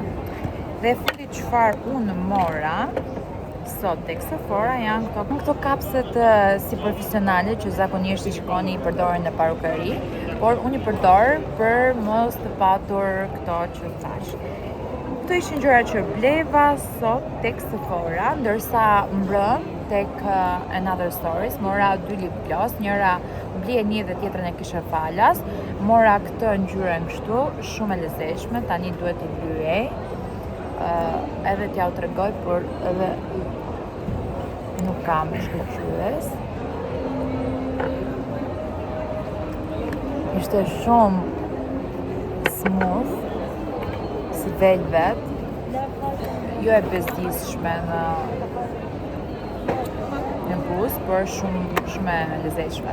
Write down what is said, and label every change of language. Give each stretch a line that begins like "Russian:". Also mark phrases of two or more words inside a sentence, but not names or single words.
Albanian: Dhe fundi çfarë unë mora sot tek Sephora janë këto kapset si profesionale që zakonisht i shikoni i përdoren në parukeri, por unë i përdor për mos të patur këto që thash. Këto ishin gjëra që bleva sot tek Sephora, ndërsa mbrëm tek Another Stories, mora 2
English: lip gloss,
Albanian: njëra blije një dhe tjetrën e kishe falas, mora këtë ngjyrën kështu, shumë e lezetshme, tani duhet t'i blyej, edhe t'ja u tregoj, por edhe nuk kam shkëlqyes. Ishte shumë smooth, si velvet, jo e bezdisshme në buzë, por shumë e lezetshme.